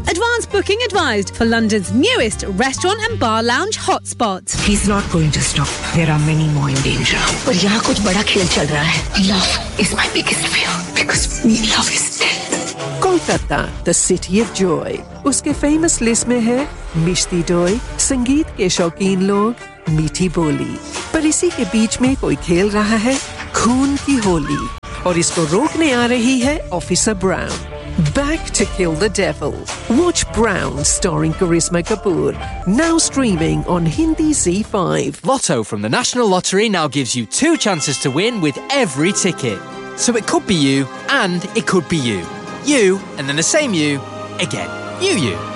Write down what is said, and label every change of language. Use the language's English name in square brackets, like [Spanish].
[English] Advance booking advised for London's newest restaurant and bar lounge hotspot. He's not going to stop. There are many more in danger. But here is something big happening. Love is my biggest fear, because love is death. Kolkata, the city of joy. [Hindi] उसके [English] famous list [Hindi] में है मिष्टी दोई, संगीत के शौकीन लोग, मीठी बोली. पर इसी के बीच में कोई खेल रहा है, खून की होली. और इसको रोकने आ रही है officer brown. [English] Back to Kill the Devil. Watch Brown starring Karisma Kapoor. Now streaming on Hindi Z5. Lotto from the National Lottery now gives you two chances to win with every ticket. So it could be you, and it could be you. You, and then the same you, again. You.